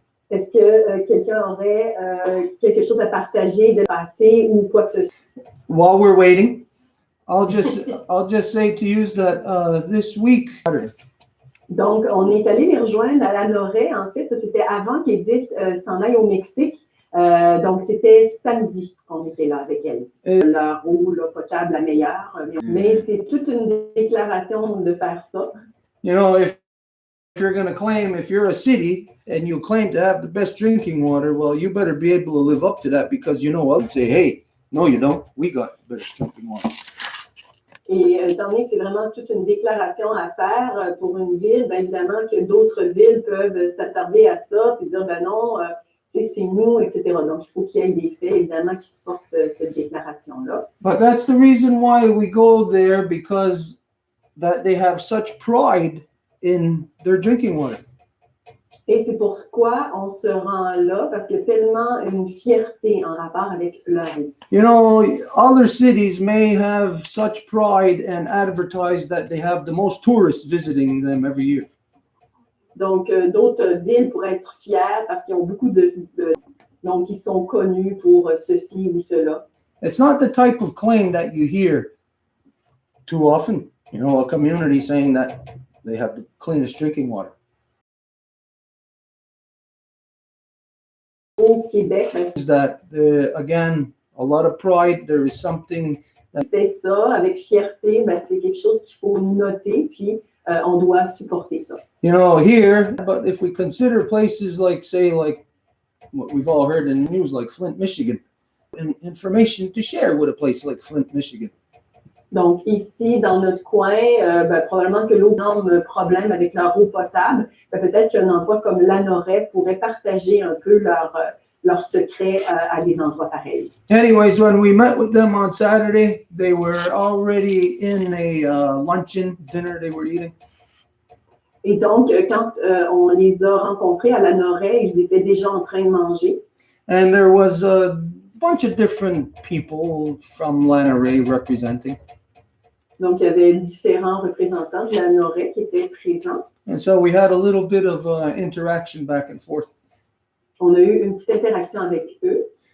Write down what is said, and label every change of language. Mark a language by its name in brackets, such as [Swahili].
[French] Est-ce que quelqu'un aurait quelque chose à partager de passé ou quoi que ce soit? [English] While we're waiting, I'll just say to use that this week. [French] Donc, on est allé les rejoindre à la Noraie. En fait, ça c'était avant qu'Edith s'en aille au Mexique. Donc, c'était samedi qu'on était là avec elle. Leur eau potable, la meilleure. Mais c'est toute une déclaration de faire ça. [English] You know, if you're going to claim, if you're a city and you claim to have the best drinking water, well, you better be able to live up to that, because you know, I'll say, hey, no, you don't. We got the best drinking water. [French] Et étant donné que c'est vraiment toute une déclaration à faire pour une ville, bien évidemment que d'autres villes peuvent s'attarder à ça et dire, ben non, c'est nous, etc. Donc, il faut qu'il y ait des faits, évidemment, qui supportent cette déclaration-là. [English] But that's the reason why we go there, because that they have such pride in their drinking water. [French] Et c'est pourquoi on se rend là, parce qu'il y a tellement une fierté en rapport avec leur eau. [English] You know, other cities may have such pride and advertise that they have the most tourists visiting them every year. [French] Donc, d'autres villes pourraient être fières parce qu'ils ont beaucoup donc, ils sont connus pour ceci ou cela. [English] It's not the type of claim that you hear too often. You know, a community saying that they have the cleanest drinking water. [French] Au Québec, [English] Is that, again, a lot of pride. There is something that [French] fait ça avec fierté, ben, c'est quelque chose qu'il faut noter, puis on doit supporter ça. [English] you know, here, but if we consider places like, say, like what we've all heard in the news, like Flint, Michigan, and information to share with a place like Flint, Michigan. [French] Donc, ici, dans notre coin, ben, probablement que l'eau a un énorme problème avec leur eau potable. Ben, peut-être qu'un endroit comme la Noraie pourrait partager un peu leur secret à des endroits pareils. [English] Anyways, when we met with them on Saturday, they were already in a luncheon dinner they were eating. [French] Et donc, quand on les a rencontrés à la Noraie, ils étaient déjà en train de manger. [English] And there was a bunch of different people from Lanare representing. [French] Donc, il y avait différents représentants de la Noraie qui étaient présents. [English] And so we had a little bit of interaction back and forth. [French] On a eu une petite interaction avec eux.